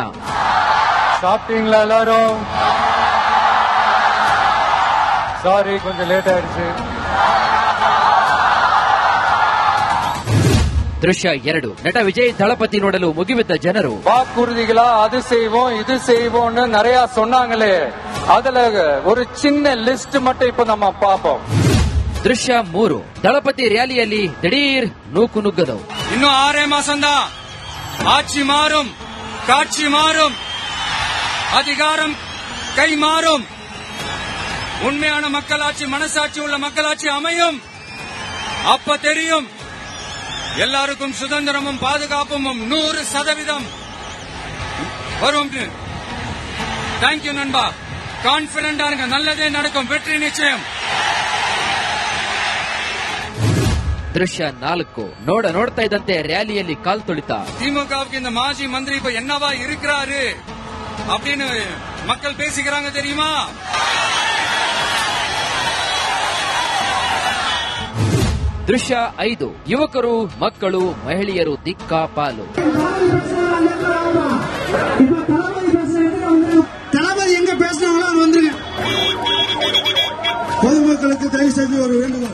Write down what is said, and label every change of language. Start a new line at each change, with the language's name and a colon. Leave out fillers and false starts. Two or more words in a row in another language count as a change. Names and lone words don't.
Tamil: சாப்பிட்டீங்களா எல்லாரும்? சாரி கொஞ்சம் லேட் ஆயிடுச்சு.
Kannada: ದೃಶ್ಯ 2. ನಟ ವಿಜಯ್ ದಳಪತಿ ನೋಡಲು ಮುಗಿಬಿದ್ದ ಜನರು.
Tamil: வாக்குறுதிகளா அது செய்வோம் இது செய்வோம்னு நிறைய சொன்னாங்களே, அதுல ஒரு சின்ன லிஸ்ட் மட்டும் இப்ப நம்ம பாப்போம்.
Kannada: ದೃಶ್ಯ 3. ದಳಪತಿ ರ್ಯಾಲಿಯಲ್ಲಿ ದಿಢೀರ್ ನೂಕು ನುಗ್ಗದವು.
Tamil: இன்னும் 6 மாசம்தான், ஆட்சி மாறும், காட்சி மாறும், அதிகாரம் கை மாறும், உண்மையான மக்களாட்சி, மனசாட்சி உள்ள மக்களாட்சி அமையும். அப்ப தெரியும் எல்லாருக்கும் சுதந்திரமும் பாதுகாப்பும் 100% வரும். தேங்க்யூ நண்பா, கான்பிடண்டா இருங்க, நல்லதே நடக்கும், வெற்றி நிச்சயம்.
Kannada: ದೃಶ್ಯ 4. ನೋಡ್ತಾ ಇದ್ದಂತೆ ರ್ಯಾಲಿಯಲ್ಲಿ ಕಾಲ್ ತುಳಿತ.
Tamil: திமுகவுக்கு இந்த மாஜி மந்திரி இப்ப என்னவா இருக்கிறாரு அப்படின்னு மக்கள் பேசிக்கிறாங்க தெரியுமா?
Kannada: ದೃಶ್ಯ 5. ಯುವಕರು, ಮಕ್ಕಳು, ಮಹಿಳೆಯರು ದಿಕ್ಕಾಪಾಲು.
Tamil: தளபதி எங்க பேசினாங்களோ அவர் வந்துருங்க. பொதுமக்களுக்கு தயவு செய்து ஒரு வேண்டுகோள்.